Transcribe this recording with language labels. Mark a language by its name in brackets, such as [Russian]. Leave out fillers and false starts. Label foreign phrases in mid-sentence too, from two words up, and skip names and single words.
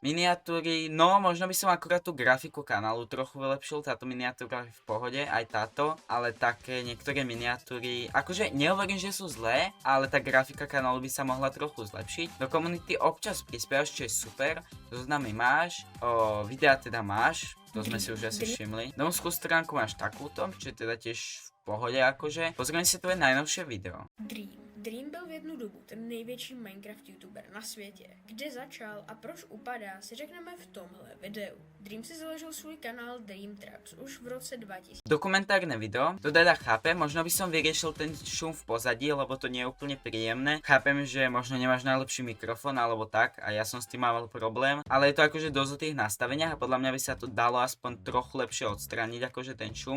[Slovak] Miniatúry, no možno by som akurát tú grafiku kanálu trochu vylepšil, táto miniatúra je v pohode, aj táto, ale také niektoré miniatúry, akože nehovorím, že sú zlé, ale tá grafika kanálu by sa mohla trochu zlepšiť. Do komunity občas prispievaš, čo je super, zoznamy máš, videa teda máš, to sme si už asi všimli. Domskú stránku máš takúto, čo je teda tiež v pohode akože. Pozrieme si tvoje najnovšie video. [Czech] Dream byl v jednu dobu ten největší Minecraft youtuber na světě. Kde začal a proč upadá, si řekneme v tomhle videu. Dream si založil svůj kanál Dream Traps už v roce 2000. [Slovak] Dokumentárne video, to teda chápem, možno by som vyriešil ten šum v pozadí, lebo to nie je úplne príjemné. Chápem, že možno nemáš najlepší mikrofón alebo tak a ja som s tým mal problém, ale je to akože dosť o tých nastaveniach a podľa mňa by sa to dalo aspoň trochu lepšie odstrániť, akože ten šum.